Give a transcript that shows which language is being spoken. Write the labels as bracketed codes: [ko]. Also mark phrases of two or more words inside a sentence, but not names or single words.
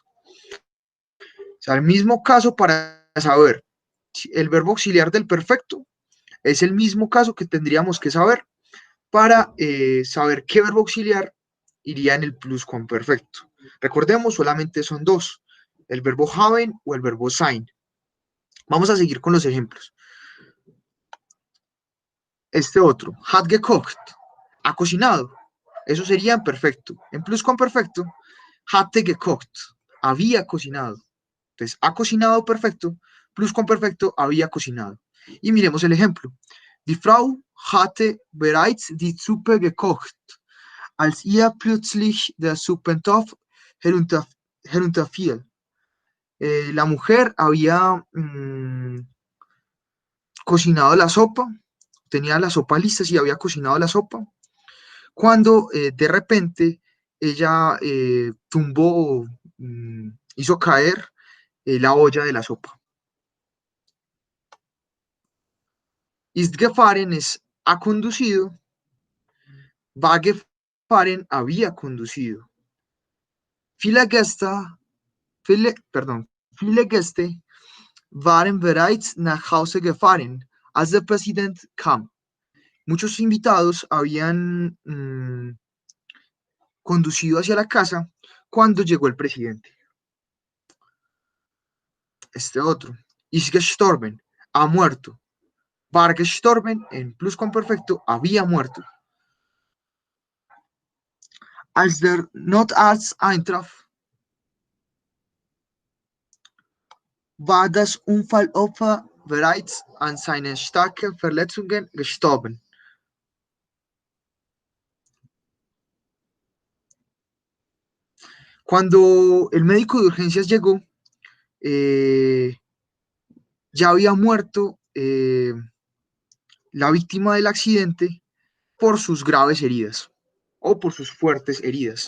[es] O sea, el mismo caso para saber si el verbo auxiliar del perfecto es el mismo caso que tendríamos que saber para saber qué verbo auxiliar iría en el pluscuamperfecto. Recordemos, solamente son dos, el verbo haben o el verbo sein. Vamos a seguir con los ejemplos. Este otro, [de] hat gekocht, [es] ha cocinado. Eso sería en perfecto. En pluscuamperfecto, [de] hatte gekocht, [es] había cocinado. Entonces, ha cocinado perfecto, pluscuamperfecto, había cocinado. Y miremos el ejemplo. [de] Die Frau hatte bereits die Suppe gekocht, als ihr plötzlich der Suppentopf herunterfiel. [es] La mujer había cocinado la sopa, tenía la sopa lista, sí, había cocinado la sopa, cuando de repente ella tumbó, hizo caer la olla de la sopa. [de] Ist gefahren [es] es ha conducido, [de] war gefahren [es] había conducido. [de] Viele Gäste, viele Gäste waren bereits nach Hause gefahren, als der Präsident kam. [es] Muchos invitados habían conducido hacia la casa cuando llegó el presidente. Este otro, [de] ist gestorben, [es] ha muerto. [de] War gestorben, [es] en pluscuamperfecto, había muerto. [de] Als der Notarzt eintraf, war das Unfallopfer bereits an seinen starken Verletzungen gestorben. [es] Cuando el médico de urgencias llegó, ya había muerto la víctima del accidente por sus graves heridas o por sus fuertes heridas.